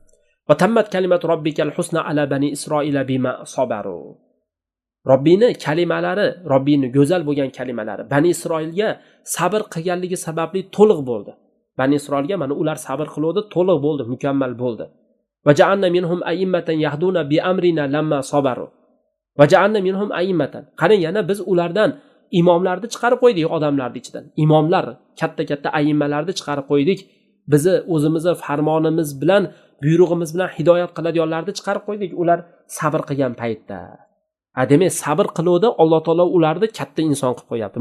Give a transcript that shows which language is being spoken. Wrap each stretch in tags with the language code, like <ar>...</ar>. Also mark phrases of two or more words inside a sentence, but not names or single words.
<ar>وتمت كلمة ربك الحسنى على بني إسرائيل بما صبروا.</ar> <uz>Robbini kalimalari, Robbini go'zal bo'lgan kalimalari Bani Isroilga sabr qilganligi sababli to'liq bo'ldi. Bani Isroilga mana ular sabr qiluvdi, to'liq bo'ldi, mukammal bo'ldi.</uz> <ar>وجعلنا منهم أئمة يهدون بأمرنا لما صبروا. وجعلنا منهم أئمة.</ar> <uz>Qarang, yana biz ulardan imomlarni chiqarib qo'ydik odamlarning ichidan. Imomlar, katta-katta ayimmalarni chiqarib qo'ydik. Bizni o'zimizni farmonimiz bilan, buyrug'imiz bilan hidoyat qiladiganlarni chiqarib qo'ydik. Ular sabr qilgan paytda. Demak, sabr qiluvdi, Alloh taolo ularni katta inson qilib qo'yapti.</uz>